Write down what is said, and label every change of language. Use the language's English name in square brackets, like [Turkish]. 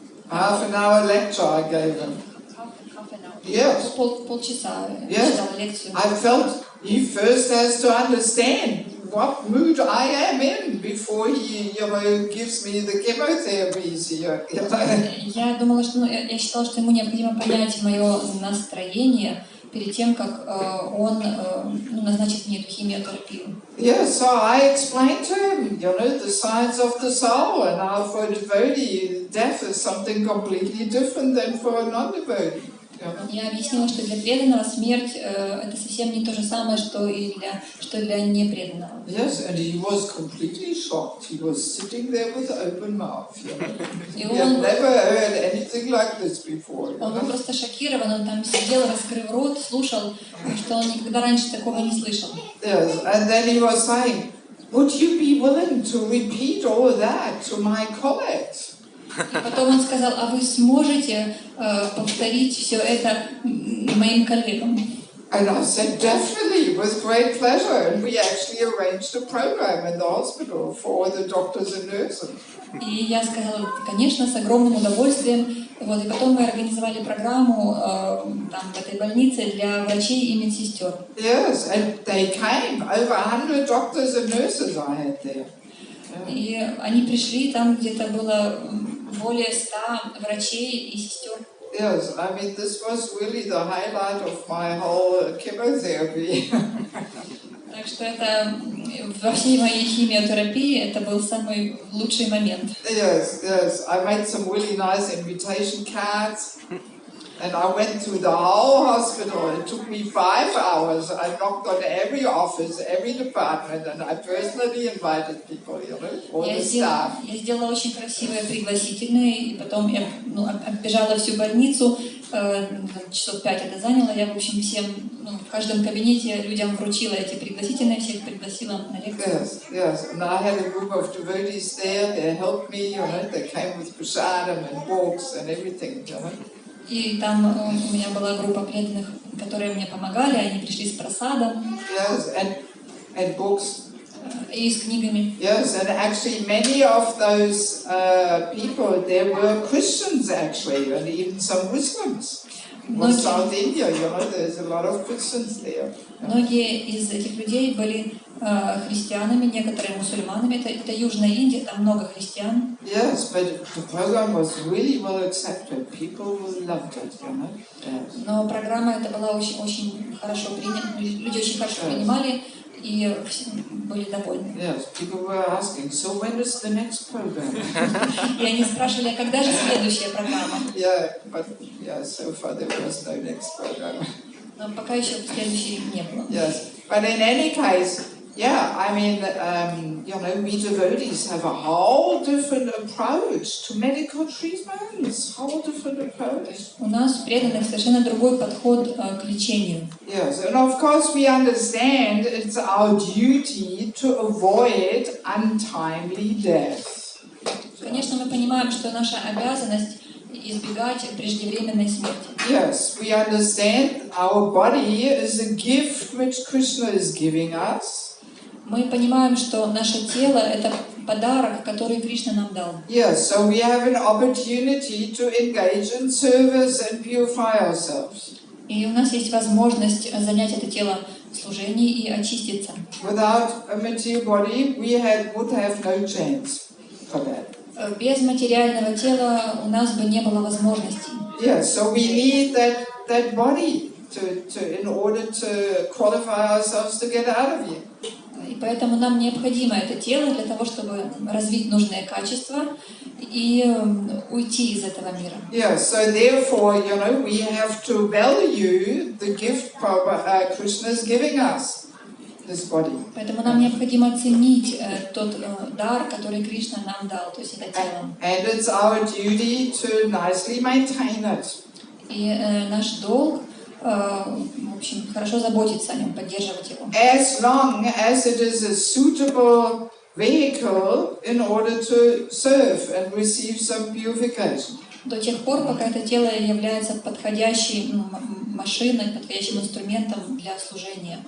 [English] Half-an-hour lecture I gave him. Yes. [Russian] Полчаса [English] Yes. [Russian] читала лекцию. [English] I felt he first has to understand what mood I am in before he, gives me the chemotherapies here. [Russian] Я думала, что я считала, что ему необходимо понять мое настроение перед тем, как он назначит мне эту химиотерапию. [English] Yes, so I explained to him, the science of the soul, and how for a devotee, death is something completely different than for a non-devotee. [Russian] Я объяснила, что для преданного смерть это совсем не то же самое, что для непреданного. [English] Yes, and he was completely shocked. He was sitting there with open mouth. He had never heard anything like this before. [Russian] Он был просто шокирован, он там сидел, раскрыв рот, слушал, что он никогда раньше такого не слышал. [English] Yes, and then he was saying, would you be willing to repeat all that to my colleagues? [Russian] И потом он сказал, а вы сможете повторить все это моим коллегам? [English] And I said, definitely, with great pleasure. And we actually arranged a program in the hospital for the doctors and nurses. [Russian] И я сказала, конечно, с огромным удовольствием. Вот, и потом мы организовали программу там, в этой больнице для врачей и медсестер. [English] Yes, and they came. Over 100 doctors and nurses I had there. [Russian] И они пришли, там где-то было более 100 врачей и сестер. [English] Yes, I mean, this was really the highlight of my whole chemotherapy. [Russian] Так что это во всей моей химиотерапии это был самый лучший момент. [English] Yes, yes. I made some really nice invitation cards. And I went through the whole hospital. It took me 5 hours. I knocked on every office, every department, and I personally invited people, you know, all the staff. [Russian] Я сделала очень красивые пригласительные, и потом я оббежала всю больницу, часов 5 это заняло. Я, в общем, всем, в каждом кабинете людям вручила эти пригласительные, всех пригласила на лекцию. [English] Yes, yes. And I had a group of devotees there. They helped me, you know. They came with prasadam and books and everything, you know. [Russian] И там у меня была группа преданных, которые мне помогали, они пришли с просадом. [English] Yes, and books. [Russian] И с книгами. [English] Yes, and actually many of those people, there were Christians actually, and even some Muslims. In South India, you know, there's a lot of Christians there. [Russian] Многие из этих людей были христианами, некоторые мусульманами. Это Южная Индия, там много христиан. [English] Yes, but the program was really well accepted. People loved it, you know. Yes. [Russian] Но программа эта была очень хорошо принята, люди очень хорошо принимали и были довольны. [English] Yes, people were asking, so when is the next program? [Russian] И они спрашивали, а когда же следующая программа? [English] Yeah, but so far there was no next program. [Russian] Но пока еще следующей не было. [English] Yes, but in any case, yeah, I mean, you know, we devotees have a whole different approach to medical treatments, whole different approach. [Russian] У нас преданных совершенно другой подход к лечению. [English] Yes, and of course we understand it's our duty to avoid untimely death. [Russian] Конечно, мы понимаем, что наша обязанность избегать преждевременной смерти. [English] Yes, we understand our body is a gift which Krishna is giving us. [Russian] Мы понимаем, что наше тело — это подарок, который Кришна нам дал. [English] Yes, so we have an opportunity to engage in service and purify ourselves. [Russian] И у нас есть возможность занять это тело в служении и очиститься. [English] Without a material body, we would have no chance for that. [Russian] Без материального тела у нас бы не было возможностей. [English] Yes, so we need that body in order to qualify ourselves to get out of here. [Russian] И поэтому нам необходимо это тело для того, чтобы развить нужные качества и уйти из этого мира. [English] Yeah, so therefore, you know, we have to value the gift Krishna is giving us, this body. [Russian] Поэтому нам необходимо оценить тот дар, который Кришна нам дал, то есть это тело. [English] And it's our duty to nicely maintain it. [Russian] И наш долг, в общем, хорошо заботиться о нем, поддерживать его. [English] As long as it is a suitable vehicle in order to serve and receive some purification. [Russian] До тех пор, пока это тело является подходящей машиной, подходящим инструментом для служения.